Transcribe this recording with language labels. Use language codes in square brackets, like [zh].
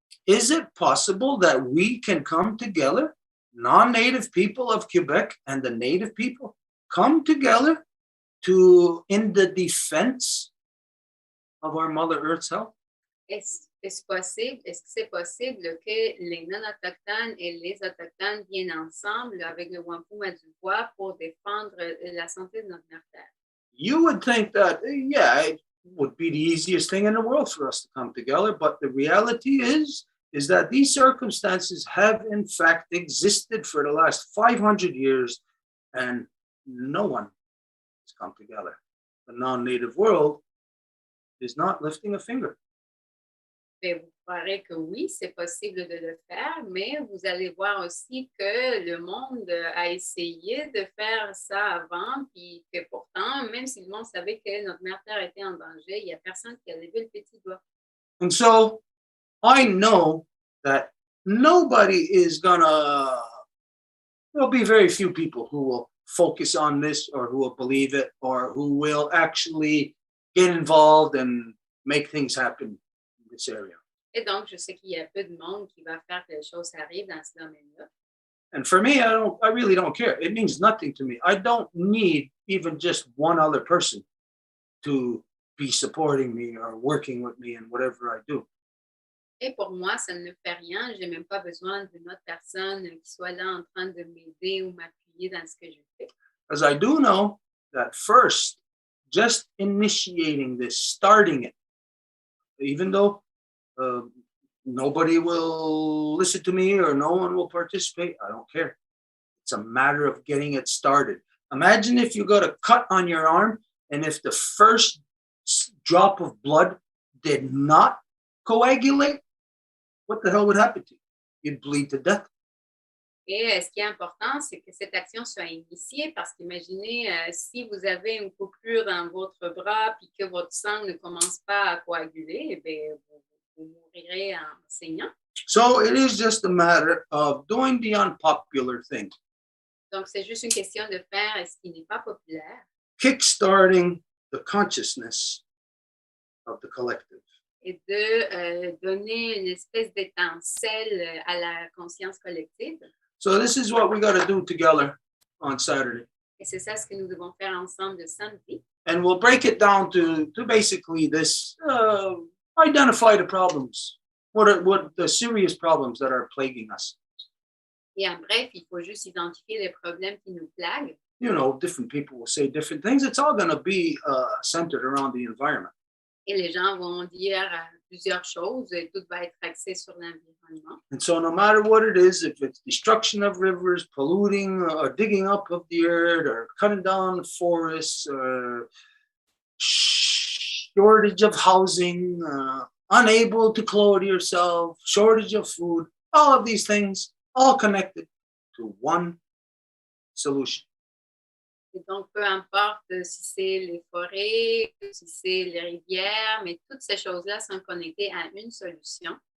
[en] Is it possible that we can come together, non-native people of Quebec and the native people, come together in the defense of our Mother Earth's health? [fr] Est-ce que c'est possible que les non-autochtones et les autochtones viennent ensemble avec le Wampum du voit pour défendre la santé de notre mère Terre? [en] You would think that, yeah, it would be the easiest thing in the world for us to come together, but the reality is that these circumstances have in fact existed for the last 500 years and no one has come together. The non-native world is not lifting a finger. [fr] Mais vous croirez que oui, c'est possible de le faire, mais vous allez voir aussi que le monde a essayé de faire ça avant, puis que pourtant, même si le monde savait que notre mère Terre était en danger, il n'y a personne qui a levé le petit doigt. [en] And so I know that nobody is gonna, there'll be very few people who will focus on this or who will believe it or who will actually get involved and make things happen in this area. [fr] Et donc, je sais qu'il y a peu de monde qui va faire que les choses arrivent dans ce domaine-là. [en] And for me, I really don't care. It means nothing to me. I don't need even just one other person to be supporting me or working with me in whatever I do. [fr] Et pour moi, ça ne me fait rien. Je n'ai même pas besoin d'une autre personne qui soit là en train de m'aider ou m'appuyer dans ce que je fais. [en] As I do know that first, just initiating this, starting it, even though nobody will listen to me or no one will participate, I don't care. It's a matter of getting it started. Imagine if you got a cut on your arm and if the first drop of blood did not coagulate, what the hell would happen to you? You'd bleed to death. [fr] Et ce qui est important, c'est que cette action soit initiée parce qu'imaginez si vous avez une coupure dans votre bras puis que votre sang ne commence pas à coaguler, eh bien, vous mourirez en saignant. [en] So it is just a matter of doing the unpopular thing. [fr] Donc, c'est juste une question de faire ce qui n'est pas populaire. [en] Kickstarting the consciousness of the collective. [fr] Et de donner une espèce d'étincelle à la conscience collective. [en] So this is what we got to do together on Saturday. [fr] Et c'est ça ce que nous devons faire ensemble le samedi. [en] And we'll break it down to basically this, identify the problems. What are the serious problems that are plaguing us? [fr] Et en bref, il faut juste identifier les problèmes qui nous plaguent. [en] You know, different people will say different things. It's all going to be centered around the environment. [fr] Et les gens vont dire plusieurs choses et tout va être axé sur l'environnement. [en] And so no matter what it is, if it's destruction of rivers, polluting or digging up of the earth or cutting down the forests or shortage of housing, unable to clothe yourself, shortage of food, all of these things, all connected to one solution. [fr] Et donc, peu importe si c'est les forêts, si c'est les rivières, mais toutes ces choses-là sont connectées à une solution.